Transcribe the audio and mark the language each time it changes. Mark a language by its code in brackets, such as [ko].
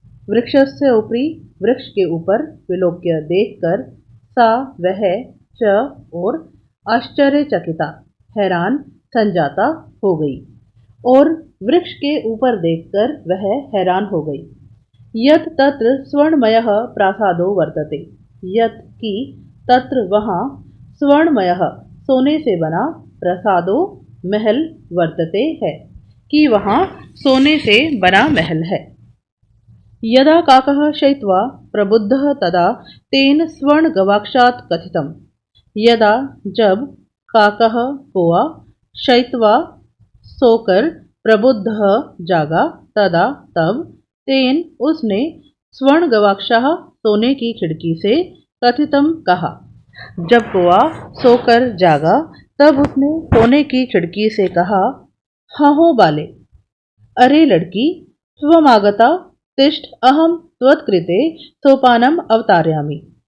[hi] वृक्षस्य उपरि वृक्ष के ऊपर विलोक्य देखकर सा वह च और आश्चर्यचकिता हैरान संजाता हो गई और वृक्ष के ऊपर देखकर वह हैरान हो गई। [sa] यत् तत्र स्वर्णमयः प्रासादो वर्तते। [hi] यत् की तत्र वहाँ स्वर्णमयः सोने से बना प्रासादो महल वर्तते है कि वहाँ सोने से बना महल है। [sa] यदा काकः शयित्वा प्रबुद्धः तदा तेन स्वर्णगवाक्षात् कथितम्। [hi] यदा जब काकः कौआ शयित्वा सोकर प्रबुद्धः जागा तदा तब तेन उसने स्वर्ण गवाक्षाः सोने की खिड़की से कथितम कहा। जब कौआ सोकर जागा तब उसने सोने की खिड़की से कहा, [sa] हो बाले, [hi] अरे लड़की, [sa] त्वमागता तिष्ठ अहम त्वत्कृते सोपानम अवतारयामि।